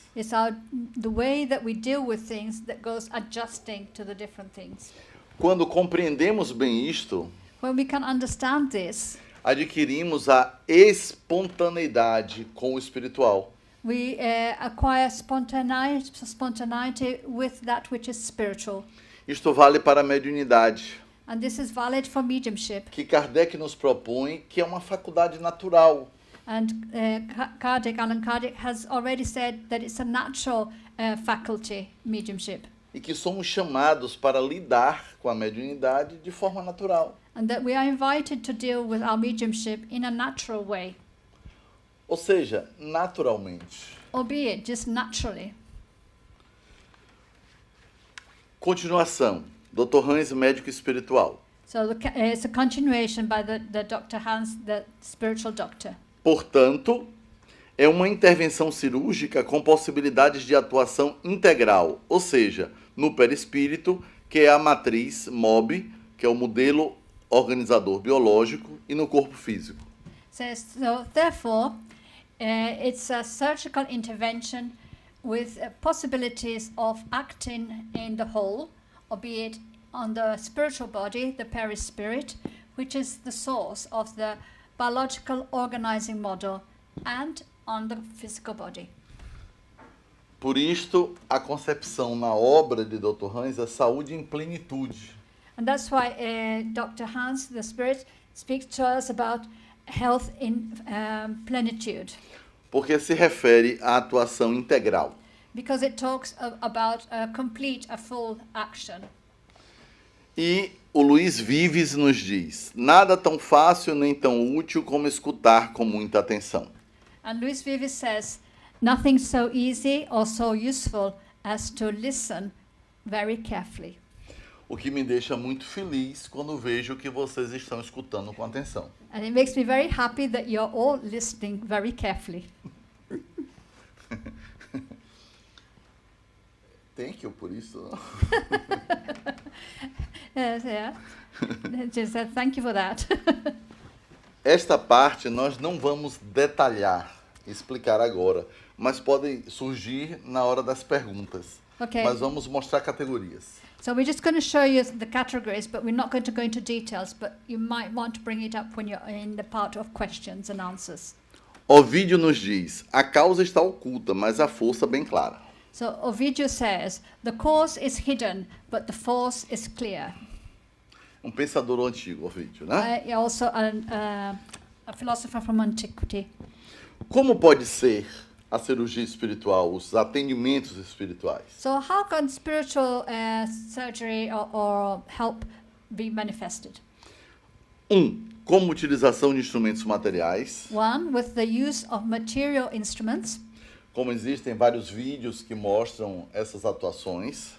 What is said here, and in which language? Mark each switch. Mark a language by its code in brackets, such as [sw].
[en] it's the way that we deal with things that goes adjusting to the different things. [pt] Quando compreendemos bem isto, [en] When we can understand this, [pt] adquirimos a espontaneidade com o espiritual. [en] we acquire spontaneity with that which is spiritual. [pt] Isto vale para a mediunidade, [en] And this is valid for mediumship. [pt] que Kardec nos propõe que é uma faculdade natural. [en] And Allan Kardec has already said that it's a natural faculty, mediumship. [pt] E que somos chamados para lidar com a mediunidade de forma natural. [en] And that we are invited to deal with our mediumship in a natural way, [pt] Ou seja, naturalmente. [en] albeit just naturally. [pt] Continuação. Dr. Hans, médico espiritual. [en] So it's a continuation by the Dr. Hans, the spiritual doctor. [pt] Portanto, é uma intervenção cirúrgica com possibilidades de atuação integral, ou seja, no perispírito, que é a matriz MOB, que é o modelo organizador biológico, e no corpo físico. [en] So therefore, it's a surgical intervention with possibilities of acting in the whole, albeit on the spiritual body, the perispirit, which is the source of the biological organizing model, and on the physical body. [pt] Por isto, a concepção na obra de Dr. Hans é saúde em plenitude. [en] And that's why Dr. Hans, the Spirit, speaks to us about health in plenitude. [pt] Porque se refere à atuação integral. [en] Because it talks about a complete, a full action. [pt] E o Luiz Vives nos diz: nada tão fácil nem tão útil como escutar com muita atenção. [en] And Luis Vives says, nothing so easy or so useful as to listen very carefully. [pt] O que me deixa muito feliz quando vejo que vocês estão escutando com atenção. [en] And it makes me very happy that you're all listening very carefully. Thank you [pt] por isso. [en] Yes, yeah. Just said, thank you for that. [pt] Esta parte nós não vamos detalhar, explicar agora, mas podem surgir na hora das perguntas. [en] Okay. [pt] Mas vamos mostrar categorias. [en] So we're just going to show you the categories, but we're not going to go into details, but you might want to bring it up when you're in the part of questions and answers. [pt] Ovídio nos diz: a causa está oculta, mas a força bem clara. [en] So Ovidio says, the cause is hidden, but the force is clear. [pt] Pensador antigo, Ovídio, né? [en] Also a philosopher from antiquity. [pt] Como pode ser a cirurgia espiritual, os atendimentos espirituais? [en] So how can spiritual surgery or help be manifested? [pt] Como utilização de instrumentos materiais. [en] One, with the use of material instruments. [pt] Como existem vários vídeos que mostram essas atuações.